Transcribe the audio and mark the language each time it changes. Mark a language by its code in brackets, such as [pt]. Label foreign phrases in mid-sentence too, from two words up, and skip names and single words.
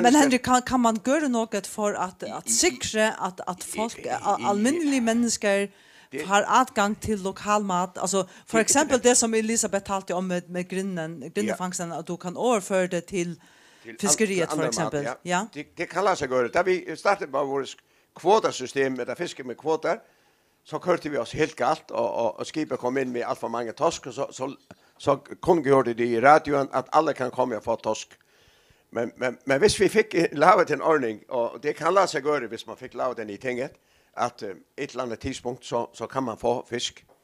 [no] Men Henrik, kan man gjøre noe for at sikre at folk, alminnelige mennesker, har adgang til lokalmat? Altså, for eksempel det som Elisabeth talte om med grinnefangsten, at du kan overføre det til fiskeriet, for eksempel. Mat, [da] ja. Det kan lade sig göra. [sv] Da vi startade på vårt kvotasystem med att fiska med kvoter, så körde vi oss helt galt och skipet kom in med allt för många torsk, och så kungjorde det i radion att alla kan komma och få torsk. Men hvis vi fick lavet en ordning, och det kan [da] lade sig [sv] göra hvis man fick lavet den i tinget, att ett eller annat tidspunkt så kan man få fisk.